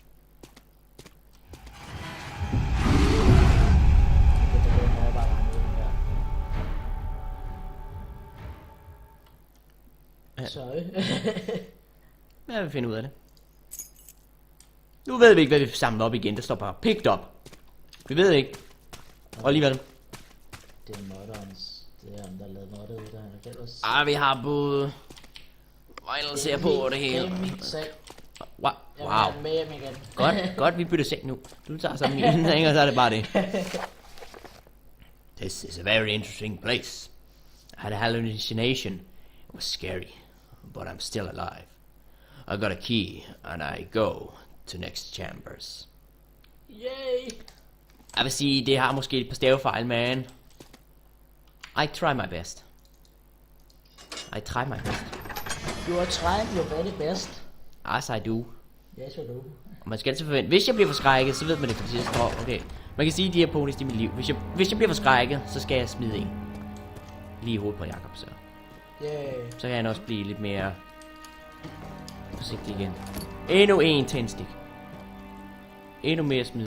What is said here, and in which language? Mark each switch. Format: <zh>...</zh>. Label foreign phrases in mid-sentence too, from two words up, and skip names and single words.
<da>Sorry. Jeg vil finde ud af det. Nu ved vi ikke, hvad vi samler op igen. Der står bare</da> <en>picked up.</en> <da>Vi ved ikke. Og alligevel. Det er modderens. Det er ham, der lavede modder ud der. Vi har både... Vinyl ser på det hele. Det er min sag.</da> <en>What? Wow.</en> <da>Jeg er med hjem igen. Godt, vi bytter seng nu. Du tager så min, ikke? Og så er det bare det.</da> <en>This is a very interesting place. I had a hallucination. It was scary, but I'm still alive. I got a key, and I go to next chambers. Yay!</en> <da>Jeg vil sige, det har måske et par stavefejl, man.</da> <en>I try my best. I try my best. You are trying your very best. As I do. Yes, you do.</en> <da>Og man skal altid forvente, hvis jeg bliver forskrækket, så ved man det for sidst. Okay. Man kan sige, at de her ponies, de er mit liv. Hvis jeg bliver forskrækket, så skal jeg smide en. Lige i hovedet på Jakob, så. Yay. Så kan han også blive lidt mere forsigtig igen. Endnu en tændstik. Endnu mere smid.</da>